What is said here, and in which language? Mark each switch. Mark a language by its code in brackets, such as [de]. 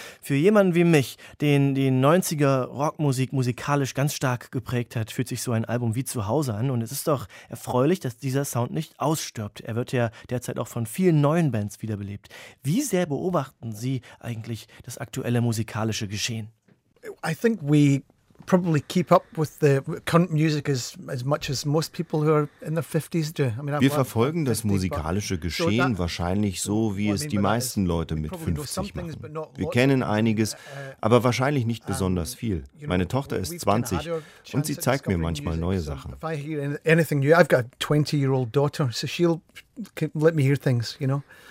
[de] Für jemanden wie mich, den die 90er Rockmusik musikalisch ganz stark geprägt hat, fühlt sich so ein Album wie zu Hause an und es ist doch erfreulich, dass dieser Sound nicht ausstirbt. Er wird ja derzeit auch von vielen neuen Bands wiederbelebt. Wie sehr beobachten Sie eigentlich das aktuelle musikalische Geschehen? [en] I think we probably keep up with the current music as much as most people who are in their 50s do. [de] Wir verfolgen das musikalische Geschehen wahrscheinlich so, wie es die meisten Leute mit 50 machen. Wir kennen einiges, aber wahrscheinlich nicht besonders viel. Meine Tochter ist 20 und sie zeigt mir manchmal neue Sachen. [en] If I hear anything new, I've got a 20-year-old daughter, so she'll let me hear things, you know.